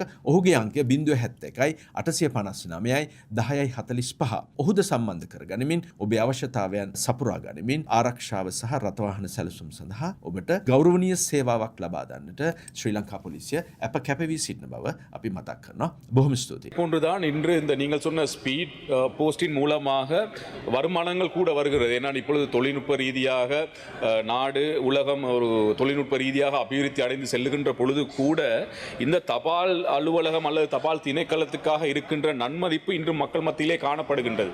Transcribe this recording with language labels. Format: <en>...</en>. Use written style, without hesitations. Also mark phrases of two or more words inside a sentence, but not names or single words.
<si>ඔහුගේ අංකය 0.71යි 859යි 10යි 45. ඔහුද සම්බන්ධ කරගනිමින් ඔබේ අවශ්‍යතාවයන් සපුරා ගනිමින් ආරක්ෂාව සහ රථවාහන සැලසුම් සඳහා ඔබට ගෞරවනීය සේවාවක් ලබා දන්නට ශ්‍රී ලංකා පොලිසිය අප කැපවී සිටින බව අපි මතක් කරනවා. බොහොම ස්තුතියි.</si> <ta>போன்றுதான் இன்று இந்த நீங்கள் சொன்ன ஸ்பீட் போஸ்டின் மூலமாக வருமானங்கள் கூட வருகிறது. ஏன்னால் இப்பொழுது தொழில்நுட்ப ரீதியாக நாடு உலகம் ஒரு தொழில்நுட்ப ரீதியாக அபிவிருத்தி அடைந்து செல்லுகின்ற பொழுது கூட இந்த தபால் அலுவலகம் அல்லது தபால் திணைக்களத்துக்காக இருக்கின்ற நன்மதிப்பு இன்று மக்கள் மத்தியிலே காணப்படுகின்றது.</ta>